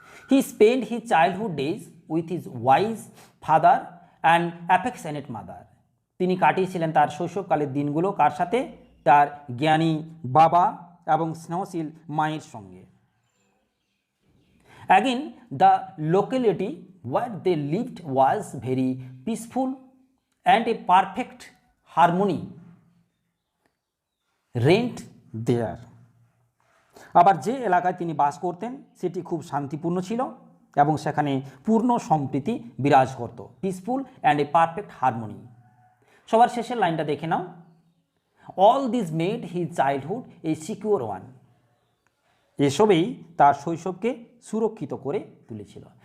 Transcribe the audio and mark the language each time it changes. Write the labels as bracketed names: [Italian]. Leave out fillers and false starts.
[English] He spent his childhood days with his wise father and affectionate mother. [Bangla] তিনি কাটিয়েছিলেন তার শৈশবকালের দিনগুলো কার সাথে? তার জ্ঞানী বাবা এবং স্নেহশীল মায়ের সঙ্গে। [English] Again, the locality where they lived was very peaceful and a perfect harmony reigned there. [Bangla] আবার যে এলাকায় তিনি বাস করতেন সেটি খুব শান্তিপূর্ণ ছিল এবং সেখানে পূর্ণ সম্প্রীতি বিরাজ করত। [English] Peaceful and a perfect harmony. [Bangla] সবার শেষের লাইনটা দেখে নাও। [English] All this made his childhood a secure one. [Bangla] এসবেই তার শৈশবকে সুরক্ষিত করে তুলেছিল।